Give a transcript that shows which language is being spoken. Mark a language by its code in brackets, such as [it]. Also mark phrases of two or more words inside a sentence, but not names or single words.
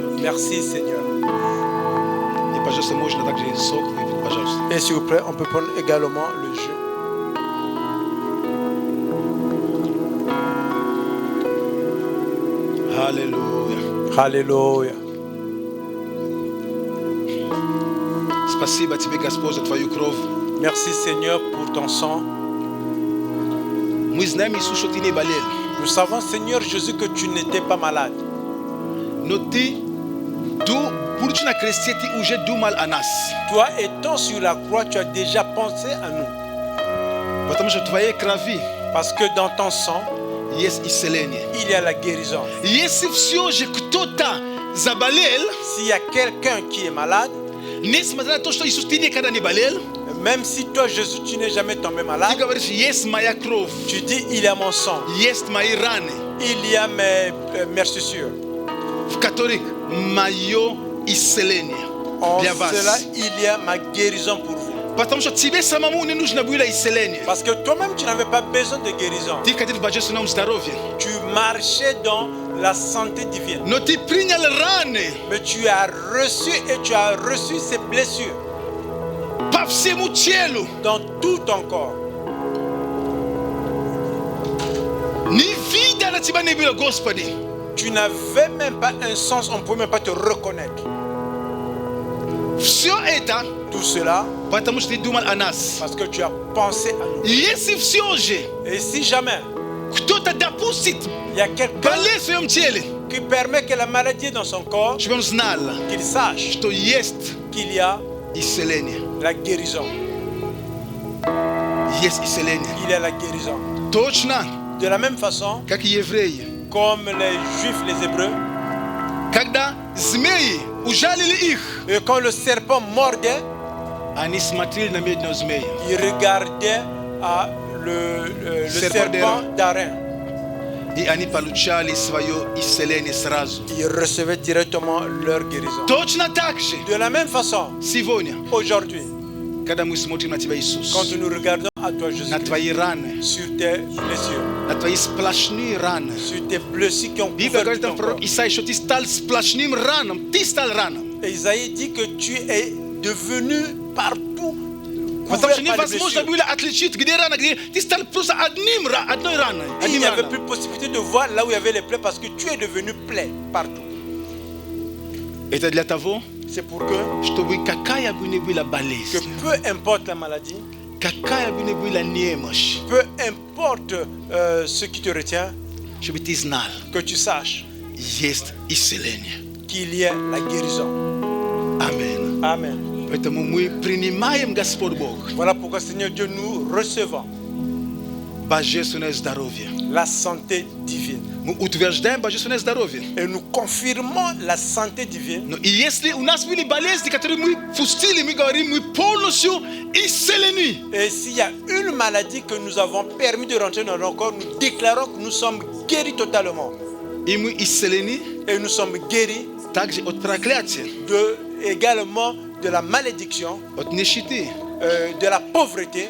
[fr] Merci Seigneur. [ru] И, пожалуйста, можно также сок выпить, пожалуйста. [fr] Et s'il vous plaît, on peut prendre également le jus. [ru] Аллилуйя. [fr] Alléluia. [ru] Спасибо тебе, Господь, за твою кровь. [fr] Merci Seigneur pour ton sang. [ru] Мы знаем, Иисус, что ты не болел. [fr] Nous savons Seigneur Jésus que tu n'étais pas malade. [ru] Но ты, будучи на кресте, ты уже думал о нас. [fr] Toi étant sur la croix, tu as déjà pensé à nous. [ru] Потому что в твоей крови [fr] Parce que dans ton sang, [ru] есть исцеление. [fr] il y a la guérison. [ru] Если все же кто-то заболел, [fr] S'il y a quelqu'un qui est malade, [ru] несмотря на то, что Иисус, ты никогда не болел, [fr] même si toi Jésus, tu n'es jamais tombé [ru] ты [fr] malade, [ru] говоришь, есть моя кровь, [fr] tu dis il y a mon sang, [ru] есть мои раны, [fr] il y a mes meurtrissures. [ru] в которых мое исцеление [fr] En [ru] для вас. [fr] cela, il y a ma guérison pour vous. [ru] Потому что тебе самому не нужно было исцеление. [fr] Parce que toi-même, tu n'avais pas besoin de guérison. [ru] Ты ходил в божественном здоровье. [fr] Tu marchais dans la santé divine. [ru] Но ты принял раны [fr] Mais tu as reçu et tu as reçu ces blessures [ru] по всему телу. [fr] dans tout ton corps. [ru] Ни вида на тебя не было, Господи. [fr] Tu n'avais même pas un sens, on ne pouvait même pas te reconnaître. [ru] Все это, [fr] Tout cela, [ru] потому что ты думал о нас. [fr] parce que tu as pensé à nous. [ru] Если все же [fr] Et si jamais [ru] кто-то допустит [fr] il y a quelqu'un [ru] болезнь в своем теле, [fr] qui permet que la maladie est dans son corps, [ru] чтобы он знал, [fr] qu'il sache [ru] что есть [fr] qu'il y a [ru] исцеление. [fr] la guérison. [ru] Есть исцеление. [fr] Il y a la guérison. [ru] Точно, [fr] De la même façon, [ru] как и евреи. [fr] comme les Juifs, les Hébreux, [ru] Когда змеи ужалили их, [fr] et quand le serpent mordait, [ru] они смотрели на медного змея. [fr] ils regardaient à le serpent d'airain. [ru] И они получали свое исцеление сразу. [fr] Ils recevaient directement leur guérison. [ru] Точно так же [fr] De la même façon, [ru] сегодня, [fr] aujourd'hui, [ru] когда мы смотрим на тебя, Иисус, [fr] quand nous regardons à toi, Jésus, [ru] на твои раны, [fr] sur tes blessures, [ru] на твои сплошные раны. [fr] sur tes blessures qui ont [ru] Библия [fr] couvert [ru] говорит [fr] ton [ru] там [fr] corps. [ru] пророк Исаия, что ты стал сплошным раном. Ты стал раном. [fr] Et Isaïe dit que tu es devenu partout [ru] Потому [fr] couvert [ru] что [fr] par les [ru] невозможно [fr] blessures. [ru] было отличить, где рана, где... Ты стал просто одной раной. [fr] Il [ru] Одним [fr] n'y avait [ru] раном. [fr] plus possibilité de voir là où il y avait les plaies parce que tu es devenu plaie partout. [ru] Это для того, [fr] C'est pour que [ru] чтобы какая бы ни была болезнь, [fr] peu importe la maladie, [ru] какая бы ни была немощь, [fr] peu importe ce qui te retient, [ru] чтобы ты знал, [fr] que tu saches [ru] есть исцеление. [fr] qu'il y a la guérison. [ru] Аминь. [fr] Amen. [ru] Поэтому мы принимаем, Господь Бог, [fr] Voilà pourquoi, Seigneur Dieu, nous recevons [ru] божественное здоровье. [fr] la santé divine. [ru] Мы утверждаем божественное здоровье. [fr] Et nous confirmons la santé divine. [ru] Но и если у нас были болезни, которые мы пустили, мы говорим, мы полностью исцелены. [fr] Et s'il y a une maladie que nous avons permis de rentrer dans nos corps, nous déclarons que nous sommes guéris totalement. [ru] И мы исцелены [fr] Et nous sommes guéris [ru] также от проклятия, [fr] également de la malédiction, [ru] от нищеты, [fr] de la pauvreté,